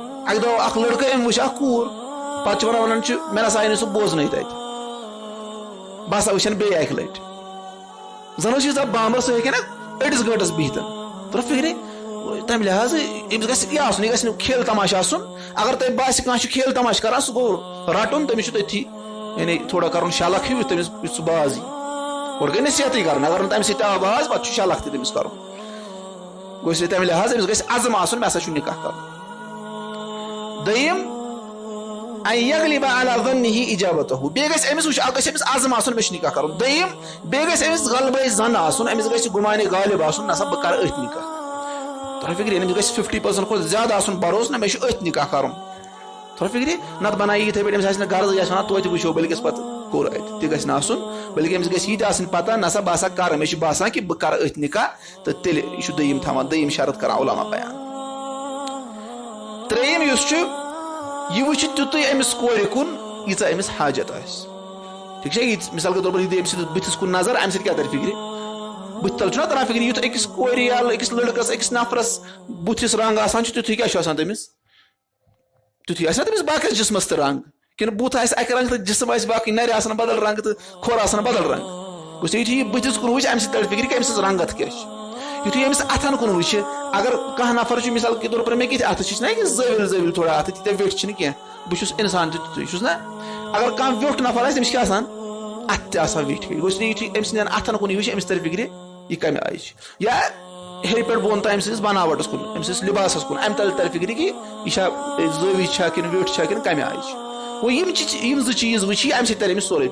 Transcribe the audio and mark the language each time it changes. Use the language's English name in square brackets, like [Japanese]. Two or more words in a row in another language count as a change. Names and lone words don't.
[Kashmiri] اکہ دہ اخ لڑکہ ام وچ اخ کور پتہ ونان مے نسا آئی سہ بوزن تت بہ ہسا وچھن بیٚیہِ اکہِ لٹہِ زن ییٖژاہ بامبر سُہ ہیٚکہِ نا أڑِس گٲنٛٹس بِہِتھ تر فکرِ تمہِ لحاظ أمِس گژھِ یہِ آسُن یہِ گژھِ نہٕ کھیل تماشہٕ آسُن اگر تۄہہِ باسہِ کانٛہہ چھُ کھیل تماشہٕ کران سُہ گوٚو رٹُن تٔمِس چھُ تٔتھی یعنی تھوڑا کرُن شلق ہیوٗ تٔمِس یُتھ سُہ باز یی گۄڈٕ گٔے نصیحتٕے کرٕنۍ اگر نہٕ تمہِ سۭتۍ آو باز پتہٕ چھُ شلق تہِ تٔمِس کرُن گوٚو [Urdu] اس لیے [Kashmiri] تمہِ لحاظ أمِس گژھِ عزم آسُن مےٚ ہسا چھُ نکاح کرُن دوٚیِم [Arabic] ان یغلب علی ظنه اجابته [Kashmiri] بیٚیہِ گژھِ أمِس گژھِ أمِس عزم آسُن مےٚ چھُ نکاح کرُن دوٚیِم بیٚیہِ گژھِ أمِس غلبے زن آسُن أمِس گژھِ گُمانہِ غالب آسُن نسا بہٕ کرٕ أتھۍ نکاح تۄہہِ فکرِ أمِس گژھِ 50% کھۄتہٕ زیادٕ آسُن بروسہٕ نہ مےٚ چھُ أتھۍ نکاح کرُن تۄہہِ فکرِ نتہٕ بنایہِ یِتھٕے پٲٹھۍ أمِس آسہِ نہٕ غرض یہِ آسہِ ونان توتہِ وٕچھو بٔلکِس پتہٕ کوٚر اَتہِ تہِ گژھِ نہٕ آسُن بٔلکہِ أمِس گژھِ یہِ تہِ آسٕنۍ پتہ نسا بہٕ ہسا کرٕ مےٚ چھُ باسان کہِ بہٕ کرٕ أتھۍ نکاح تہٕ تیٚلہِ یہِ چھُ دوٚیِم تھاوان دوٚیِم شرط کران علما بیان ترٛیٚیِم یُس چھُ یہ وچھ تیُتُے أمِس کورِ کُن ییٖژاہ أمِس حاجت آسہِ ٹھیٖک چھا یہِ [Urdu] مثال کے طور پر [Kashmiri] یہِ دی أمۍ سٕنٛدِس بٕتھِس کُن نظر اَمہِ سۭتۍ کیٛاہ ترِ فکرِ بٕتھِ تل چھُنہ تران فکرِ یُتھ أکِس کورِ یا أکِس لڑکس أکِس نفرس بٕتھِس رنگ آسان چھُ تیُتھُے کیٛاہ چھُ آسان تٔمِس تیُتھُے آسہِ نا تٔمِس باقیس جسمس تہِ رنگ کِنہٕ بُتھ آسہِ اکہِ رنگہٕ تہٕ جسم آسہِ باقٕے نرِ آسان بدل رنگ تہٕ کھۄر آسان بدل رنگ گوٚژھ یُتھُے یہِ بٕتھِس کُن وٕچھِ اَمہِ سۭتۍ ترِ فکرِ کہِ أمۍ سٕنٛز رنگت کیٛاہ چھِ یُتھُے أمِس اتھن کُن وٕچھِ اگر کانٛہہ نفر چھُ [Urdu] مثال کے طور پر [Kashmiri] مےٚ کِتھ اَتھٕ چھِ نا یہِ زٲوِل زٲوِل تھوڑا اَتھٕ تیٖتیٛاہ ویٹھۍ چھِنہٕ کینٛہہ بہٕ چھُس انسان تہِ تیُتھُے چھُس نا اگر کانٛہہ ویوٚٹھ نفر آسہِ تٔمِس چھِ آسان اَتھٕ تہِ آسان ویٹھۍ گوٚژھ نہٕ یُتھُے أمۍ سٕنٛدٮ۪ن اَتھن کُن وٕچھِ أمِس ترِ فکرِ یہِ کمہِ آیہِ چھِ یا ہیٚرِ پٮ۪ٹھ بۄن تام أمۍ سٕنٛدِس بناوٹس کُن أمۍ سٕنٛدِس لباسس کُن اَمہِ تل ترِ فکرِ کہِ یہِ چھا زٲوِج چھا کِنہٕ ویوٚٹھ چھا کِنہٕ کمہِ آیہِ چھِ گوٚو یِم زٕ چیٖز وٕچھِ اَمہِ سۭتۍ ترِ أمِس سورُے